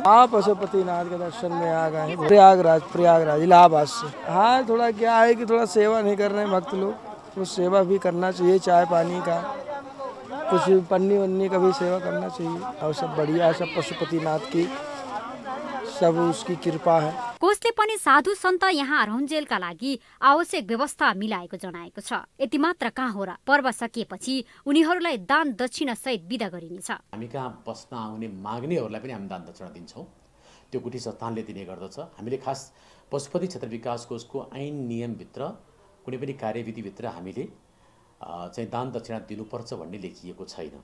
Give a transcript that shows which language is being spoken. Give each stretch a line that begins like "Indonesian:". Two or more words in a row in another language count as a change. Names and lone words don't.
Hindi: हाँ, पशुपतिनाथ के दर्शन में आ गए प्रयागराज इलाहाबाद से। हाँ, थोड़ा क्या है कि थोड़ा सेवा नहीं कर रहे हैं भक्त लोग, तो सेवा भी करना चाहिए, चाय पानी का, कुछ पन्नी वन्नी का भी सेवा करना चाहिए। और सब बढ़िया है, सब पशुपतिनाथ की सब उसकी कृपा है।
Nepali: कोषले पनि साधु सन्त यहाँ रहन्जेलका लागि आवश्यक व्यवस्था मिलाएको जनाएको छ। यति मात्र कहाँ हो र, पर्व सकिएपछि उनीहरूलाई दान दक्षिणा सहित बिदा गरिनेछ। हामी कहाँ बस्न आउने माग्नेहरूलाई पनि हामी दान दक्षिणा दिन्छौँ, त्यो गुठी संस्थानले दिने गर्दछ। हामीले खास पशुपति क्षेत्र विकास कोषको ऐन नियमभित्र कुनै पनि कार्यविधिभित्र हामीले चाहिँ दान दक्षिणा दिनुपर्छ भन्ने लेखिएको छैन।